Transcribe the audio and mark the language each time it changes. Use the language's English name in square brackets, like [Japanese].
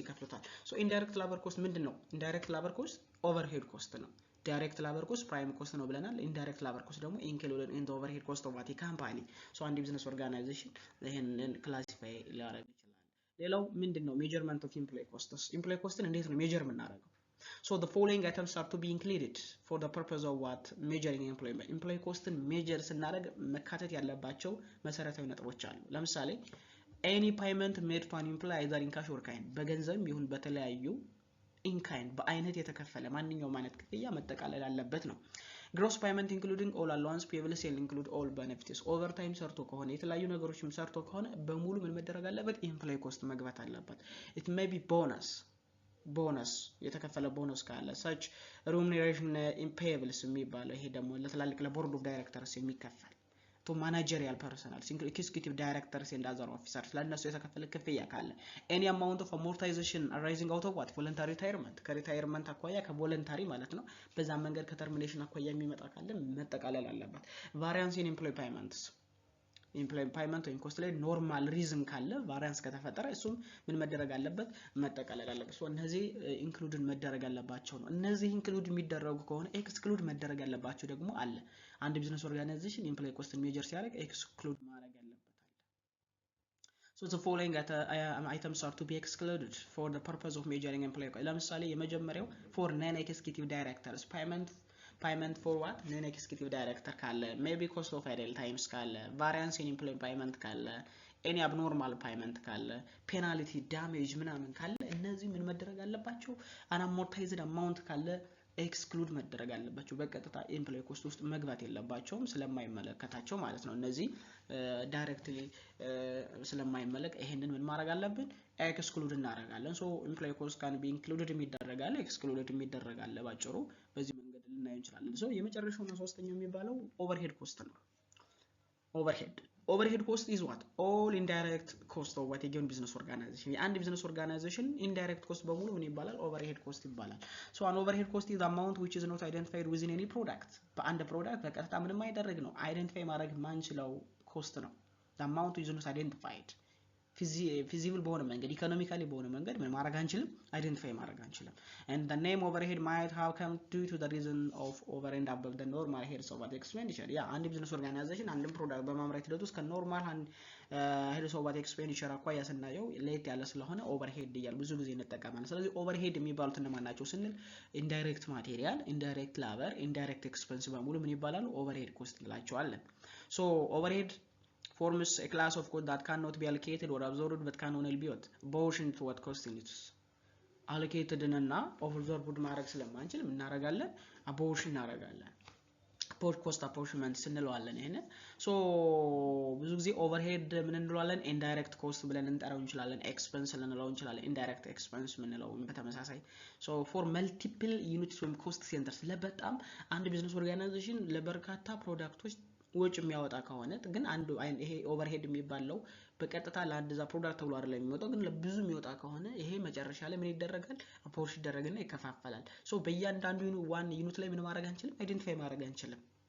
[Amharic] ይከፍሉታል። ሶ ኢንዳይሬክት ላበር ኮስት ምንድነው? ኢንዳይሬክት ላበር ኮስት ኦቨርሄድ ኮስት ነው። ዳይሬክት ላበር ኮስት ፕራይም ኮስት ነው ብለናል። ኢንዳይሬክት ላበር ኮስት ደግሞ [English] ኢንክሉድድ ኢን ዘ ኦቨርሄድ ኮስት ኦፍ አቲ ካምፓኒ። [Amharic] ሶ አንድ ቢዝነስ ኦርጋናይዜሽን ይሄንን ክላሲፋይ ሊያደርግ ይችላል። ሌላው ምንድነው? [English] ሜጀርመንት ኦፍ ኢምፕሎይ ኮስትስ። [Amharic] ኢምፕሎይ ኮስትን እንዴት ነው ሜጀር የምናደርገው? [English] So the following items are to be included for the purpose of what? Measuring employment. [Amharic] ኢምፕሎይ ኮስትን ሜጀር ስናደርግ መካተት ያለባቸው መሰረታዊ ነጥቦች አሉ። ለምሳሌ [English] any payment made to an employee either in cash or kind [Amharic] በገንዘብ ይሁን በተለያዩ in kind በአይነት የተከፈለ ማንኛውም አይነት ክፍያ መጠቃለል አለበት ነው። [English] gross payment including all allowance payables and include all benefits overtime [Amharic] ሰርቶ ከሆነ የተለያዩ ነገሮችም ሰርቶ ከሆነ በሙሉ ምን መደረግ አለበት? ኢምፕሎይ ኮስት መግባት አለበት። it may be ቦነስ የተከፈለ ቦነስ ካለ [English] such remuneration payables [Amharic] የሚባለው ይሄ ደግሞ ለትላልቅ ለቦርድ ኦፍ ዳይሬክተርስ የሚከፈል [English] to managerial personnel executive directors and other officers [Amharic] ለነሱ የተከፈለ ክፍያ ካለ [English] any amount of amortization arising out of what? voluntary retirement [Amharic] ከሪታየርመንት አኳያ ከቮለንታሪ ማለት ነው። በዛ መንገድ ከተርሚኔሽን አኳያ የሚመጣ ካለ መጠቃለል አለበት። [English] variance in employee payments [Amharic] ኢምፕሎይመንት ወይም ኮስት ላይ ኖርማል ሪዝን ካለ ቫሪያንስ ከተፈጠረ እሱም ምን መደረግ አለበት? መጠቃለል አለበት። ሶ እነዚህ ኢንክሉድ መደረግ አለባቸው ነው። እነዚህ ኢንክሉድ የሚደረጉ ከሆነ ኤክስክሉድ መደረግ ያለባቸው ደግሞ አለ። አንድ ቢዝነስ ኦርጋናይዜሽን ኢምፕሎይ ኮስትን ሜጀር ሲያደርግ ኤክስክሉድ ማድረግ ያለበት አለ። [English] So the following items are to be excluded for the purpose of measuring employee cost. [Amharic] ለምሳሌ የመጀመሪያው [English] for non-executive directors payment for what? Non-executive director ካለ maybe cost of idle times ካለ variance in employee payment ካለ any abnormal payment ካለ penalty damage [Amharic] ምናምን ካለ እነዚህ ምን መደረግ አለባቸው? [English] unamortized amount [Amharic] ካለ ኤክስክሉድ መደረግ አለባቸው። በቀጥታ ኤምፕሎይ ኮስት ውስጥ መግባት የለባቸውም ስለማይመለከታቸው ማለት ነው። እነዚህ ዳይሬክትሊ ስለማይመለክ ይሄንን ምን ማድረግ አለብን? ኤክስክሉድ እናደርጋለን። ሶ [English] ኤምፕሎይ ኮስት ካን ቢ ኢንክሉድድ [Amharic] የሚደረጋል ኤክስክሉድድ የሚደረጋል ባጭሩ በዚህ መንገድ ልናየው እንችላለን። ሶ የመጨረሻውና ሶስተኛው የሚባለው ኦቨርሄድ ኮስት ነው። [English] Overhead cost is what? All indirect cost of what a given business organization. And business organization indirect cost [Amharic] በሙሉ ምን ይባላል? [English] Overhead cost ይባላል። So an overhead cost is the amount which is not identified within any product. [Amharic] በአንድ ፕሮዳክት በቀጥታ ምንም አይደረግ ነው። አይደንቲፋይ ማድረግ ማንችለው ኮስት ነው። [English] The amount is not identified. [Amharic] ፊዚብል በሆነ መንገድ ኢኮኖሚካሊ በሆነ መንገድ ምን ማድረግ አንችልም? አይደንቲፋይ ማድረግ አንችልም። [English] And the name overhead might have come due to the reason of over and above the normal heads of the expenditure. [Amharic] ያ አንድ ቢዝነስ ኦርጋናይዜሽን አንድን ፕሮዳክት በማምረት ሂደት ውስጥ ከኖርማል [English] heads of the expenditure [Amharic] አኳያ ስናየው ለየት ያለ ስለሆነ ኦቨርሄድ እያል ብዙ ጊዜ እንጠቀማለን። ስለዚህ ኦቨርሄድ የሚባሉት እነማን ናቸው ስንል ኢንዳይሬክት ማቴሪያል፣ ኢንዳይሬክት ላበር፣ ኢንዳይሬክት ኤክስፔንስ በሙሉ ምን ይባላሉ? ኦቨርሄድ ኮስት እንላቸዋለን። [English] ሶ ኦቨርሄድ forms a class of code that cannot be allocated or absorbed but can only be portion to what cost units allocated እና absorbed [Amharic] ማድረግ ስለማንችል እናረጋለን አቦርሽን እናረጋለን። ኮስት አፖርሽመንት ስንለዋለን ይሄን ሶ ብዙ ጊዜ ኦቨርሄድ ምን እንለዋለን ኢንዳይሬክት ኮስት ብለን እንጠራው እንችላለን ኤክስፔንስ ልንለው እንችላለን ኢንዳይሬክት ኤክስፔንስ ምን ነው በተመሳሳይ ሶ ፎር መልቲፕል ዩኒትስ ወይም ኮስት ሴንተርስ ለበጣም አንድ ቢዝነስ ኦርጋናይዜሽን ለበርካታ ፕሮዳክቶች ወጭ የሚያወጣ ከሆነ ግን አንዱ ይሄ ኦቨርሄድ የሚባለው በቀጥታ ለአንድ ዛ ፕሮዳክት ተብሎ አይደለም የሚወጣው ግን ለብዙ የሚወጣ ከሆነ ይሄ መጨረሻ ላይ ምን ይደረጋል አፖርሽ ይደረግና ይከፋፈላል ሶ በእያንዳንዱ ዋን ዩኒት ላይ ምን ማድረግ አንችልም አይደንቲፋይ ማድረግ አንችልም